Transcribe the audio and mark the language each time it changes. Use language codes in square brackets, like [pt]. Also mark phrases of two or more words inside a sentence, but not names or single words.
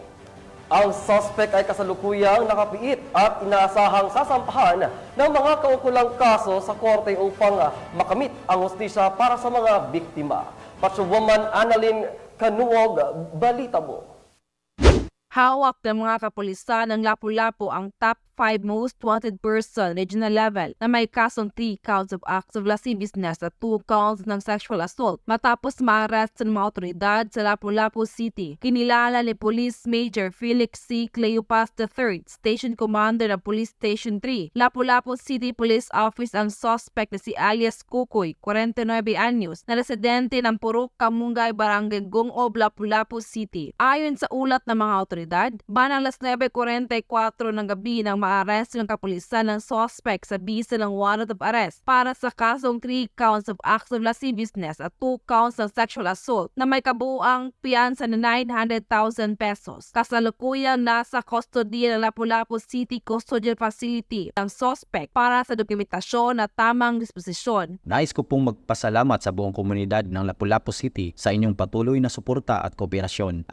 [tl] Ang suspect ay kasalukuyang nakapiit at inaasahang sasampahan ng mga kaukulang kaso sa korte upang makamit ang hustisya para sa mga biktima. Patrolwoman Annalyn Canuog, balita mo. Hawak ng mga kapulisan ng Lapu-Lapu ang [en] top 5 most wanted person regional level [tl] na may kasong [en] 3 counts of acts of lasciviousness [tl] at 2 counts ng [en] sexual assault [tl] matapos ma-arrest ng mga otoridad sa Lapu-Lapu City. Kinilala ni Police Major Felix C. Cleopas III, Station Commander ng Police Station 3, Lapu-Lapu City Police Office ang suspect na si alias Kukoy, 49 anyos, na residente ng Purok Kamungay, Barangay Gong-Ob, Lapu-Lapu City. Ayon sa ulat ng mga otoridad, banang alas 9:44 ng gabi nang ma-arrest ng kapulisan ng suspect sa bisa ng [en] warrant of arrest [tl] para sa kasong [en] 3 counts of acts of lasciviousness [tl] at 2 counts ng [en] sexual assault [tl] na may kabuuang piyansa na 900,000 pesos. Kasalukuyang nasa kustodiya ng Lapu-Lapu City Custodial Facility ang suspect para sa dokumentasyon at tamang disposisyon. Nais ko pong magpasalamat sa buong komunidad ng Lapu-Lapu City sa inyong patuloy na suporta at kooperasyon.